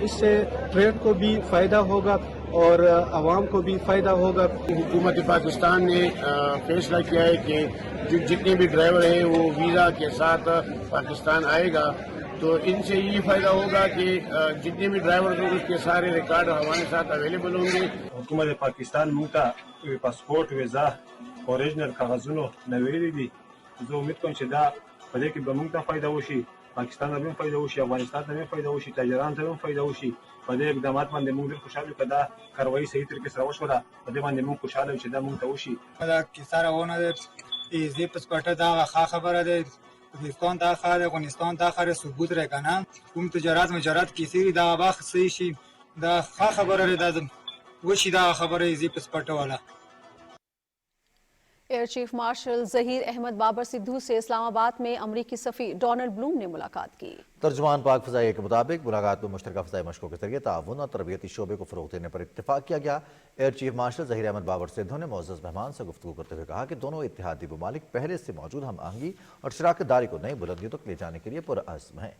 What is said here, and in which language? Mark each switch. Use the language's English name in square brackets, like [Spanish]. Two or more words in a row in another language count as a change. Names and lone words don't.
[Urdu] اس سے ٹریڈ کو بھی فائدہ ہوگا اور عوام کو بھی فائدہ ہوگا۔ حکومت پاکستان نے فیصلہ کیا ہے کہ جتنے بھی ڈرائیور ہیں وہ ویزا کے ساتھ پاکستان آئے گا، تو ان سے یہ فائدہ ہوگا کہ جتنے بھی ڈرائیور ہیں اس کے سارے ریکارڈ ہمارے ساتھ اویلیبل ہوں گے۔ [Pashto] حکومت پاکستان موږ ته پاسپورت، ویزا، اوریجنل کاغذونو نویلي دي. زه امید کوم چې دا په دې کې به موږ ته فایده وشي، پاکستان ته هم فایده وشي، افغانستان ته هم فایده وشي، تاجرانو ته هم فایده وشي. په دې اقدامات باندې موږ ډېر خوشحال یو که دا کاروایي صحیح طریقې سره وشوله. په دې باندې موږ خوشحاله یو چې دا موږ ته وشي. دا کیسه روانه ده، [English] easy passport [Pashto] دا ښه خبره ده، پاکستان ته ښه ده، افغانستان ته ښه ده، ثبوت لري که نه. کوم تجارت مجارت کیسې دي دا به صحیح شي، دا ښه خبره ده، دا وشي دا خبره [English] easy passport [Pashto] والا۔ [Urdu] ایئر چیف مارشل ظہیر احمد بابر سدھو سے اسلام آباد میں امریکی سفیر ڈونلڈ بلوم نے ملاقات کی۔ ترجمان پاک فضائیہ کے مطابق ملاقات میں مشترکہ فضائی مشقوں کے ذریعے تعاون اور تربیتی شعبے کو فروغ دینے پر اتفاق کیا گیا۔ ایئر چیف مارشل ظہیر احمد بابر سدھو نے معزز مہمان سے گفتگو کرتے ہوئے کہا کہ دونوں اتحادی ممالک پہلے سے موجود ہم آہنگی اور شراکت داری کو نئی بلندیوں تک لے جانے کے لیے پرعزم ہیں۔